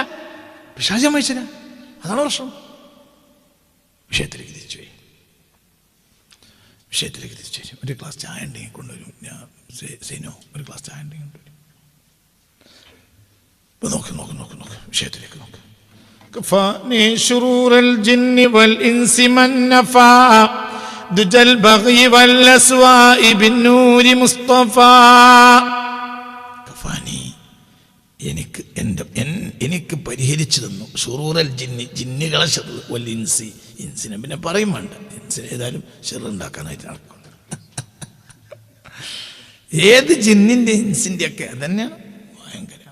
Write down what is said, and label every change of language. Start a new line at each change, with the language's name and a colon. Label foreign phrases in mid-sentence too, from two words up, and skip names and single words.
Malayalam: പിശാച് സമ്മതിച്ചില്ല. അതാണ് പ്രശ്നം. വിഷയത്തിലേക്ക് തിരിച്ചു. ഒരു ഗ്ലാസ് ചായ ഉണ്ടെങ്കിൽ കൊണ്ടുവരും. ഞാൻ സൈനോ ഒരു ഗ്ലാസ് ചായ ഉണ്ടെങ്കിൽ കൊണ്ടുവരും. ഇപ്പൊ നോക്ക് വിഷയത്തിലേക്ക് നോക്ക്.
Arabic: كفاني شرور الجن والإنس من نفى دجى البغي والأسواء بالنور مصطفى.
Malayalam: كفاني എനിക്ക് പരിഹരിച്ചു തന്നു.
Arabic: شرور الجن,
Malayalam: ജിന്നുകളെ ഷെറ്,
Arabic: والإنس,
Malayalam: ഇൻസിനെ പിന്നെ പറയും വേണ്ട. ഇൻസിനെ ഏതായാലും ഷെറുണ്ടാക്കാനായിട്ട് നടക്കുന്നു. ഏത് ജിന്നിൻ്റെ ഇൻസിൻ്റെ ഒക്കെ അതന്നെയാണ് ഭയങ്കര.